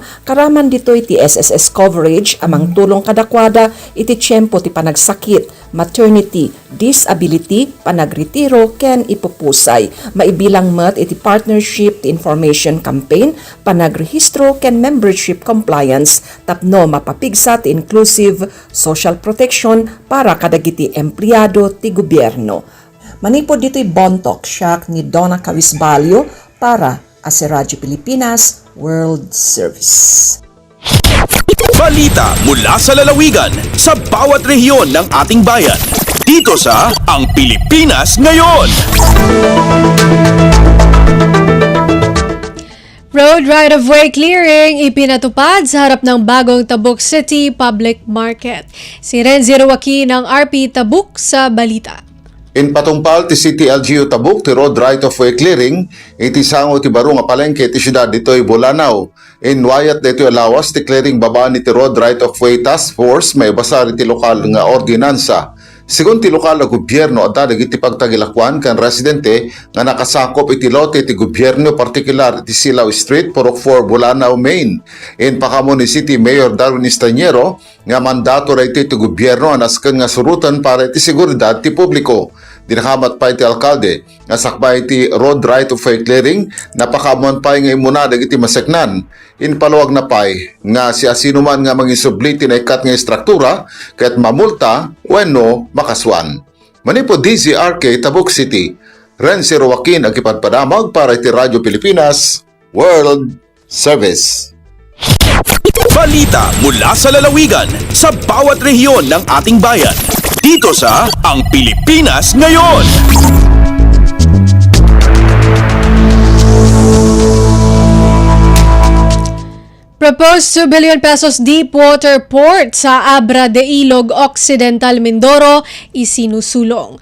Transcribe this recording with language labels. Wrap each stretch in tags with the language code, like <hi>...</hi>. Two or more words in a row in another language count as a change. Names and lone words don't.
<ilo>Karaman dito iti</ilo> <en>SSS coverage</en> <ilo>amang tulong kadakwada iti tiyempo ti panagsakit, maternity, disability, panagretiro, ken ipupusay. Maibilang met iti partnership ti</ilo> <en>information campaign,</en> <ilo>panagrehistro ken</ilo> <en>membership compliance,</en> <ilo>tapno mapapigsa ti</ilo> <en>inclusive social protection</en> <ilo>para kadagiti empleyado ti gobyerno. Manipod dito'y Bontoc siya ni Donna Cawisbalyo para sa Radyo Pilipinas World Service.</ilo> <tl>Balita mula sa lalawigan sa bawat rehiyon ng ating bayan. Dito sa Ang Pilipinas Ngayon.</tl> <en>Road right-of-way clearing</en> <tl>ipinatupad sa harap ng bagong Tabuk City Public Market. Si Renzi Ruwaki ng RP Tabuk sa balita.</tl> <ilo>In patungpal ti City LGU Tabuk ti</ilo> <en>road right-of-way clearing,</en> <ilo>iti sango ti baro nga palengke ti syudad ditoy Bolanao. In wayat dito alawas ti clearing babaan ti</ilo> <en>road right-of-way task force</en> <ilo>may basar ti lokal nga ordinansa. Sigun ti lokal na gobyerno adda dagiti pagtagilakwan kan residente nga nakasakop iti lote ti gobyerno partikular ti Silao Street, Purok 4, Bolanao, Maine. In pakamo ni City Mayor Darwin Estaniero nga mandato ra iti gobyerno anasken nga surutan para iti seguridad ti publiko. Dinakamat pa iti alkalde nga sakbay iti</ilo> <en>road right-of-way clearing</en> <ilo>napakamuan pa nga imuna dagiti maseknan. In paluwag na pay nga si asinuman nga mangisubli tinaikat nga istruktura kaya't mamulta wenno makaswan. Manipo DZRK Tabuk City, Renzi Ruwakin ang ipadpadamag para iti Radyo Pilipinas World Service.</ilo> <tl>Balita mula sa lalawigan sa bawat rehiyon ng ating bayan. Dito sa Ang Pilipinas Ngayon.</tl> <en>Proposed 2 billion pesos deep water port sa Abra de Ilog Occidental, Mindoro isinusulong.</en>